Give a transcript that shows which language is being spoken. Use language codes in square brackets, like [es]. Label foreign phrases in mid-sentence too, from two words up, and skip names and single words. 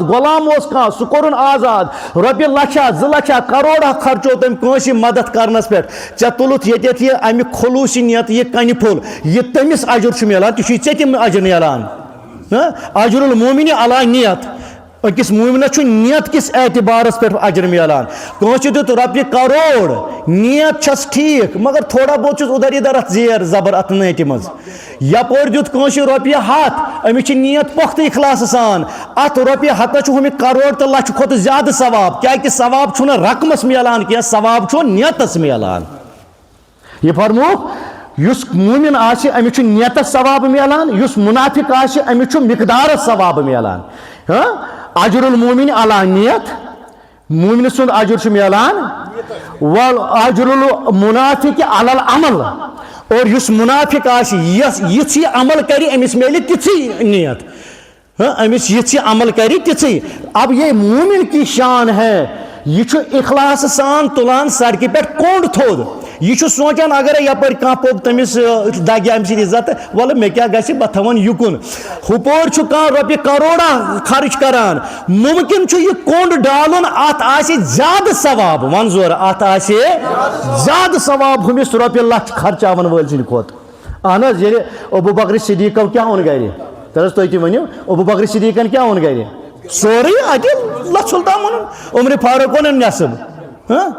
[ks] غلام اوس کانٛہہ سُہ کوٚرُن آزاد رۄپیہِ لچھا 2 لچھا کروڑا خرچو تٔمۍ کٲنٛسہِ مدد کرنس پٮ۪ٹھ ژےٚ تُلُتھ ییٚتٮ۪تھ یہِ امہِ خلوٗصی نیت یہِ کنہِ پھوٚل یہِ تٔمِس اجر چھُ مِلان تہِ چھُے ژےٚ تہِ اجر نیران [ar] اجر المومن علی نیت [ks] أکِس مومنس چھُ نیت کس اعتبارس پٮ۪ٹھ اجر مِلان کٲنٛسہِ دیُت رۄپیہِ کروڑ نیت چھس ٹھیٖک مگر [ur] تھوڑا بہت [ks] چھُس [ur] ادھر ادھر [ks] اتھ زیر زبر اتھ نیتہِ منٛز یپٲرۍ دیُت کٲنٛسہِ رۄپیہِ 100 أمِس چھِ نیت پۄختہٕ اخلاصہٕ سان اتھ رۄپیہِ 100 چھُ ہُمہِ کروڑ تہٕ لچھِ کھۄتہٕ زیادٕ ثواب کیٛازِ ثواب چھُنہٕ رقمس مِلان کینٛہہ ثواب چھُ نیتس مِلان یہ فرمووُکھ یُس مومن آسہِ أمِس چھُ نیتس ثواب مِلان یُس منافق آسہِ أمِس چھُ مقدارس ثواب مِلان [ar] اجر المومن علی نیت [ks] مومن سُنٛد اجر چھُ مِلان [ar] اجر المنافق علی العمل [ks] اور یُس منافق آسہِ یِژھ یہِ عمل کرِ أمِس میلہِ تِژھٕے نیت أمِس یِژھ یہِ عمل کرِ تِژھٕے [ur] اب یہ مومن کی شان ہے [ks] یہ چھُ اخلاص سان تُلان سڑکہِ پٮ۪ٹھ کوٚنٛڈ تھوٚد یہ چھُ سونچان اگرے یپٲرۍ کانٛہہ پوٚک تٔمِس دگہِ امہِ سۭتۍ عزت وَلہٕ مےٚ کیٛاہ گژھِ بہٕ تھاوَن یُکُن ہُپٲرۍ چھُ کانٛہہ رۄپیہِ کروڑا خرچ کران مُمکِن چھُ یہِ کوٚنٛڈ ڈالُن اتھ آسہِ زیادٕ ثواب وَن زورٕ اتھ آسہِ زیادٕ ثواب ہُمِس رۄپیہِ لچھ خرچاون وٲلۍ سٕنٛدِ کھۄتہٕ اہن حظ ییٚلہِ ابوٗ بکر صدیٖقو کیٛاہ اوٚن گرِ تہٕ حظ تُہۍ تہِ ؤنِو ابوٗ بکر صدیٖقن کیٛاہ اوٚن گرِ سورُے اتہِ لچھُل تام اوٚنُن عمرِ فاروق اوٚنُن نٮ۪صٕب